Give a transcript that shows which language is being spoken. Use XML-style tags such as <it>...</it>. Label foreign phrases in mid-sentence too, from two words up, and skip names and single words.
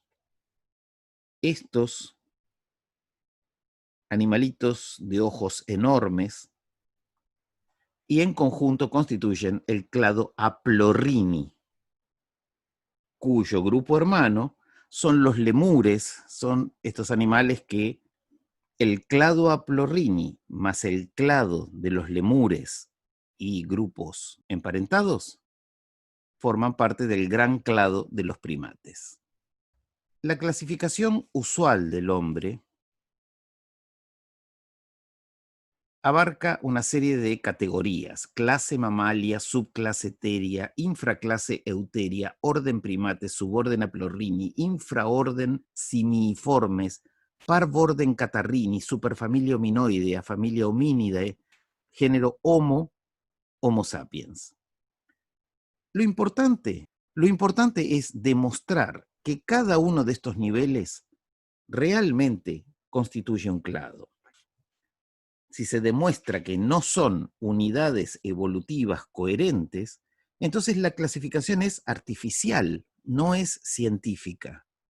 <es>Estos animalitos de ojos enormes y en conjunto constituyen el clado Aplorhini, cuyo grupo hermano son los lemures, son estos animales que el clado Aplorhini más el clado de los lemures y grupos emparentados forman parte del gran clado de los primates. La clasificación usual del hombre abarca una serie de categorías: clase Mamalia, subclase Theria, infraclase Euteria, orden Primates, suborden Aplorhini, infraorden Simiiformes, parvorden Catarrini, superfamilia Hominoidea, familia Hominidae, género Homo, Homo sapiens. Lo importante es demostrar que cada uno de estos niveles realmente constituye un clado. Si se demuestra que no son unidades evolutivas coherentes, entonces la clasificación es artificial, no es científica.</es>